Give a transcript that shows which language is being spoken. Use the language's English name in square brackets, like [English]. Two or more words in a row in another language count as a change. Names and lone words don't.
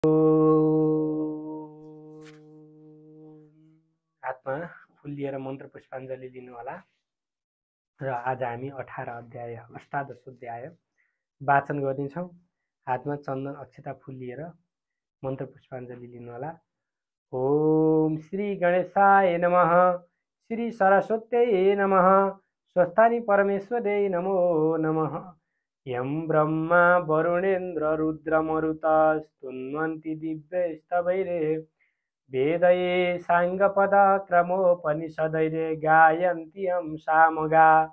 [Nepali] हातमा फुल लिएर मन्त्र पुष्पाञ्जली लिनुहोला र आज हामी 18 अध्याय अष्टादश अध्याय वाचन गर्नेछौँ। हातमा चन्दन अक्षता फुल लिएर मन्त्र पुष्पाञ्जली लिनुहोला। [Sanskrit] ओम श्री गणेशाय नमः, श्री सरस्वत्यै नमः, स्वस्थानि परमेश्वरै नमो नमः। यं ब्रह्मा वरुणेन्द्र रुद्रमरुतस्तुन्वन्ति दिव्यैस्तवैरे वेदये साङ्गपदक्रमोपनिषदैरे गायन्ति यं सामगा।